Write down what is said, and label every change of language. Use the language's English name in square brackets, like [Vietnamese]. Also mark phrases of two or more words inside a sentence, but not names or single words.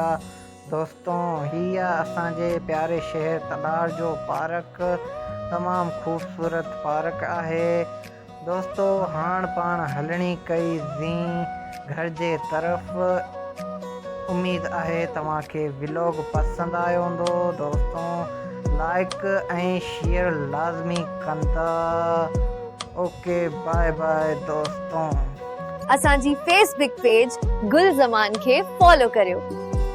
[Sindhi] दोस्तों हीअ असांजे प्यारे शहर तलार जो पार्क तमामु ख़ूबसूरत पार्क आहे। दोस्तों हाणे पाण हलणी कई घर जे तरफ़। उम्मीद आहे तव्हांखे व्लॉग पसंदि आयो हूंदो। दोस्तों लाइक ऐं शेयर लाज़मी कंदा। [English] OK bye bye [Sindhi] दोस्तों। असांजी फेसबुक पेज गुलज़मान खे फॉलो करियो।